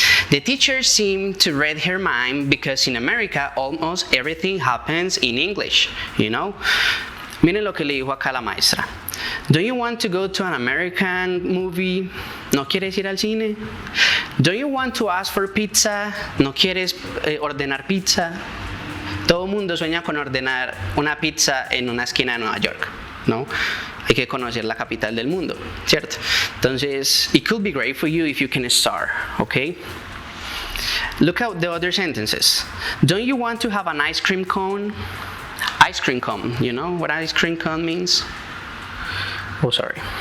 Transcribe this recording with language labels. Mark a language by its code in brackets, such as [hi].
[en] The teacher seemed to read her mind because in America almost everything happens in English, you know? [es] Miren lo que le dijo acá la maestra. [en] Don't you want to go to an American movie? [es] ¿No quieres ir al cine? [en] Don't you want to ask for pizza? [es] ¿No quieres ordenar pizza? Todo el mundo sueña con ordenar una pizza en una esquina de Nueva York, ¿no? Hay que conocer la capital del mundo, ¿cierto? [en] Entonces, it could be great for you if you can start, okay? Look at the other sentences. Don't you want to have an ice cream cone? Ice cream cone, you know what ice cream cone means? Oh, sorry.